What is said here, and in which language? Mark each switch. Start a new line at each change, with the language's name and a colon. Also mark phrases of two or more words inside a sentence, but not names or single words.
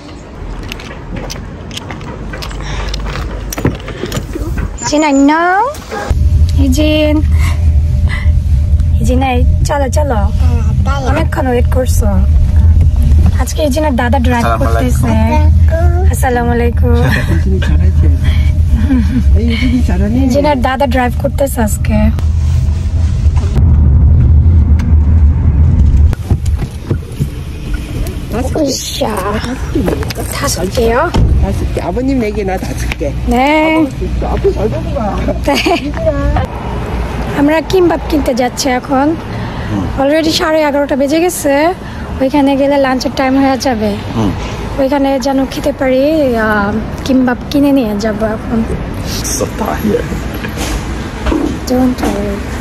Bangla: চলো অনেকক্ষণ ওয়েট করছো। আজকে ইজিনার দাদা ড্রাইভ করতেছে। আসসালামু আলাইকুম। ইজিনার দাদা ড্রাইভ করতেছে 아জকে।
Korean: 다섯 개요? 5개. 아버님 4개, 나 5개. 네. 앞에 잘 보고 가. 네.
Bangla: আমরা কিমবাব কিনতে যাচ্ছি এখন। অলরেডি 11:30 বেজে গেছে। ওইখানে গেলে লাঞ্চের টাইম হয়ে যাবে। ওইখানে যেন খেতে পারি। কিমবাব কিনে নিয়ে যাব এখন।
English: Don't worry.